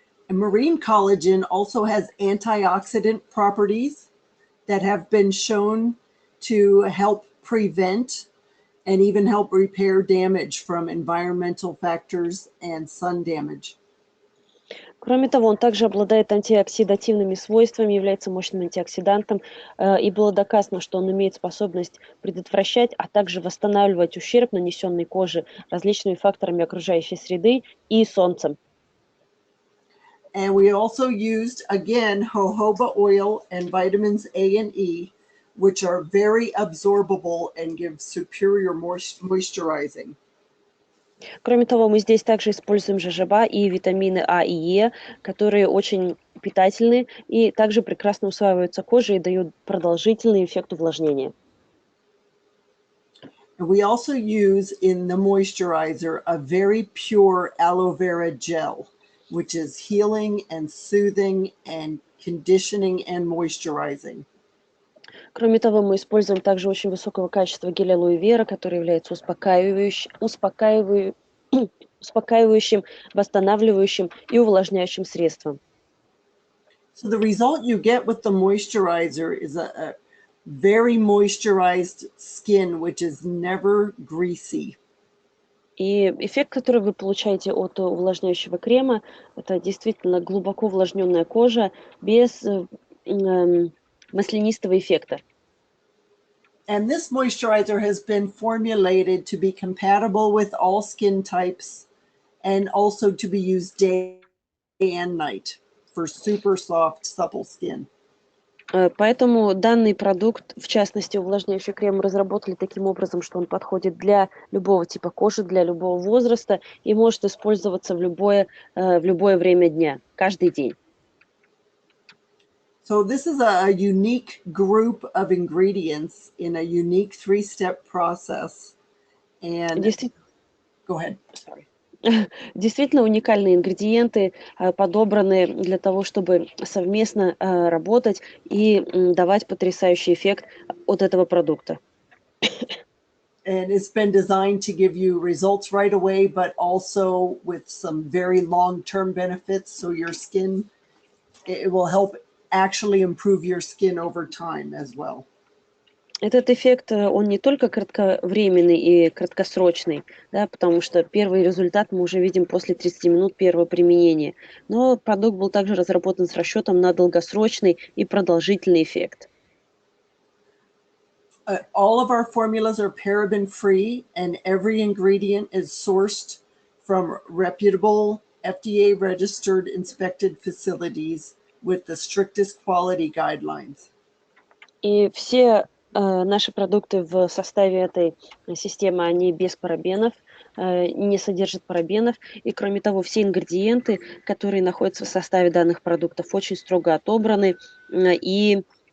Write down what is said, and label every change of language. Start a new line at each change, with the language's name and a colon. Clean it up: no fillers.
English: And marine collagen also has antioxidant properties that have been shown to help prevent and even help repair damage from environmental factors and sun damage.
Russian: Кроме того, он также обладает антиоксидативными свойствами, является мощным антиоксидантом, и было доказано, что он имеет способность предотвращать, а также восстанавливать ущерб, нанесенный коже различными факторами окружающей среды и солнцем.
English: And we also used, again, jojoba oil and vitamins A and E, which are very absorbable and give superior moisturizing.
Russian: Кроме того, мы здесь также используем жожоба и витамины А и Е, которые очень питательны и также прекрасно усваиваются кожей и дают продолжительный эффект увлажнения.
English: And we also use in the moisturizer a very pure aloe vera gel, which is healing and soothing and conditioning and moisturizing.
Russian: Кроме того, мы используем также очень высокого качества гель алоэ вера, который является успокаивающим, восстанавливающим и увлажняющим средством.
English: So the result you get with the moisturizer is a very moisturized skin, which is never greasy.
Russian: И эффект, который вы получаете от увлажняющего крема, это действительно глубоко увлажненная кожа без маслянистого эффекта.
English: And this moisturizer has been formulated to be compatible with all skin types and also to be used day and night for super soft, supple skin.
Russian: Поэтому данный продукт, в частности увлажняющий крем, разработали таким образом, что он подходит для любого типа кожи, для любого возраста и может использоваться в любое время дня, каждый день.
English: So this is a unique group of ingredients in a unique three-step process. And go ahead. Sorry.
Russian: Действительно уникальные ингредиенты подобраны для того, чтобы совместно работать и давать потрясающий эффект от этого продукта.
English: And it's been designed to give you results right away, but also with some very long-term benefits. So your skin, it will help actually improve your skin over time as well.
Russian: Этот эффект, он не только кратковременный и краткосрочный, да, потому что первый результат мы уже видим после 30 минут первого применения, но продукт был также разработан с расчетом на долгосрочный и продолжительный эффект.
English: All of our formulas are paraben-free, and every ingredient is sourced from reputable, FDA-registered, inspected facilities with the strictest quality guidelines.
Russian: И все наши продукты в составе этой системы, они без парабенов, не содержат парабенов. И кроме того, все ингредиенты, которые находятся в составе данных продуктов, очень строго отобраны и